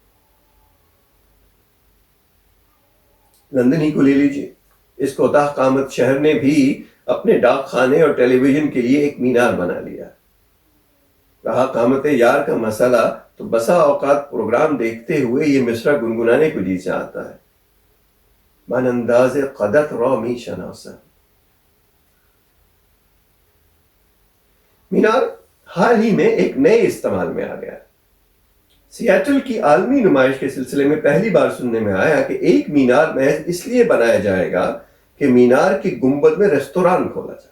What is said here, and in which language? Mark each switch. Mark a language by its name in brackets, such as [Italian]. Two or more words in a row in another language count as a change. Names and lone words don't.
[Urdu] لندن ہی کو لے لیجیے، اس کوتاہ قامت شہر نے بھی اپنے ڈاک خانے اور ٹیلی ویژن کے لیے ایک مینار بنا لیا۔ رہا قامت یار کا مسئلہ تو بسا اوقات پروگرام دیکھتے ہوئے یہ مصرع گنگنانے کو جی چاہتا ہے، [Persian] من انداز قدت را می شناسم۔ [Urdu] مینار حال ہی میں ایک نئے استعمال میں آ گیا۔ سیاٹل کی عالمی نمائش کے سلسلے میں پہلی بار سننے میں آیا کہ ایک مینار محض اس لیے بنایا جائے گا کہ مینار کی گنبد میں ریستوران کھولا جائے۔